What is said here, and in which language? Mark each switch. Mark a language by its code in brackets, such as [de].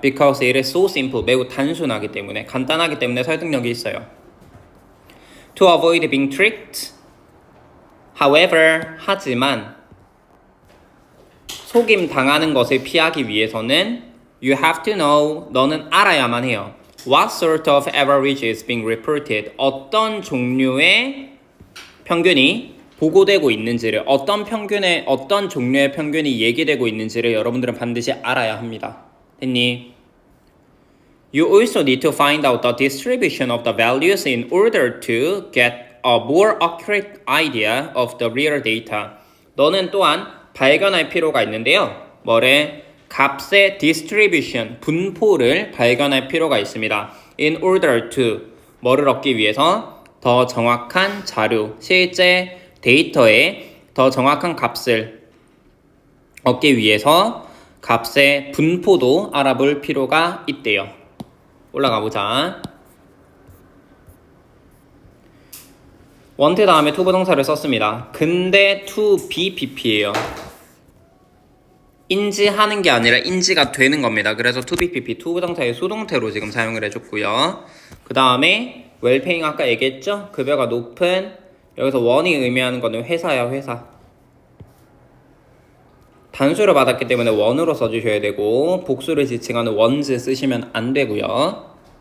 [en] because it is so simple, [ko] 매우 단순하기 때문에, 간단하기 때문에 설득력이 있어요. [en] to avoid being tricked, however, [ko] 하지만 속임 당하는 것을 피하기 위해서는 [en] you have to know, [ko] 너는 알아야만 해요. [en] What sort of average is being reported? [ko] 어떤 종류의 평균이 보고되고 있는지를, 어떤 종류의 평균이 얘기되고 있는지를 여러분들은 반드시 알아야 합니다. 됐니? [en] You also need to find out the distribution of the values in order to get a more accurate idea of the real data. [ko] 너는 또한 발견할 필요가 있는데요. 뭐래? 값의 distribution, 분포를 발견할 필요가 있습니다. In order to, 뭐를 얻기 위해서? 더 정확한 자료, 실제 데이터에 더 정확한 값을 얻기 위해서 값의 분포도 알아볼 필요가 있대요. 올라가 보자. want 다음에 to 부동사를 썼습니다. 근데 to be pp예요. 인지하는 게 아니라 인지가 되는 겁니다. 그래서 to be pp, to 부동사의 수동태로 지금 사용을 해줬고요. 그 다음에 well-paying 아까 얘기했죠? 급여가 높은, 여기서 원이 의미하는 거는 회사야, 회사. 단수를 받았기 때문에 원으로 써주셔야 되고, 복수를 지칭하는 ones 쓰시면 안 되고요.